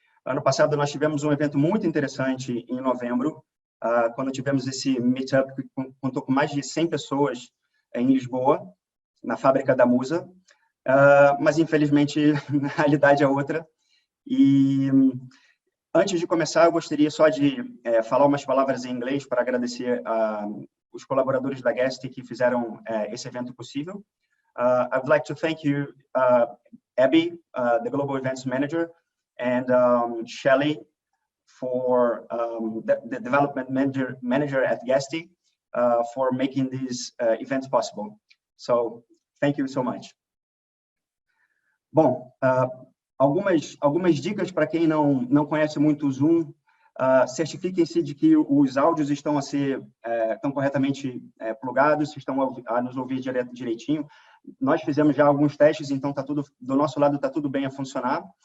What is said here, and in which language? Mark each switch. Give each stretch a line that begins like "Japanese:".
Portuguese: Ano passado, nós tivemos um evento muito interessante em novembro, quando tivemos esse meetup que contou com mais de 100 pessoas em Lisboa, na Fábrica da Musa, mas, infelizmente, a realidade é outra. E, antes de começar, eu gostaria só de falar umas palavras em inglês para agradecer os colaboradores da Guest que fizeram esse evento possível.
English: I'd like to thank you, Abby, the Global Events Manager, and Shelley for the development manager at Guesty for making this event possible. So, thank you so much.
Portuguese: Bom, algumas dicas para quem não conhece muito o Zoom. Certifiquem-se de que os áudios estão corretamente plugados, estão a nos ouvir direitinho. Nós fizemos já alguns testes, então tá tudo do nosso lado, está tudo bem a funcionar.